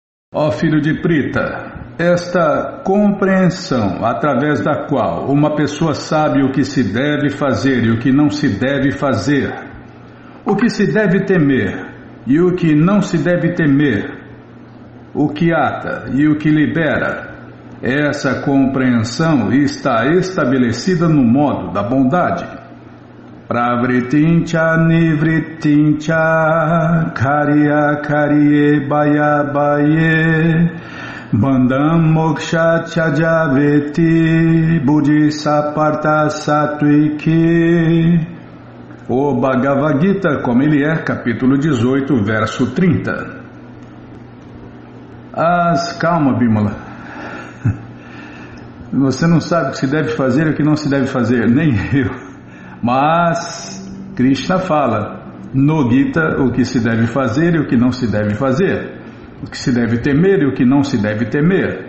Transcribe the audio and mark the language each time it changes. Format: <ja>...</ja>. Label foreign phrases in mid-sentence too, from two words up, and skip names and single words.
<pt>Ó filho de Prita, esta compreensão através da qual uma pessoa sabe o que se deve fazer e o que não se deve fazer, o que se deve temer e o que não se deve temer, o que ata e o que libera, essa compreensão está estabelecida no modo da bondade.</pt> <sa>Pravritincha nivritincha karya karye baya baye bandham moksha chajaveti buddhisaparta satwiki.</sa> <pt>O Bhagavad Gita, como ele é, capítulo 18, verso 30. Calma, Bimala. Você não sabe o que se deve fazer e o que não se deve fazer, nem eu. Mas Krishna fala no Gita o que se deve fazer e o que não se deve fazer, o que se deve temer e o que não se deve temer.</pt>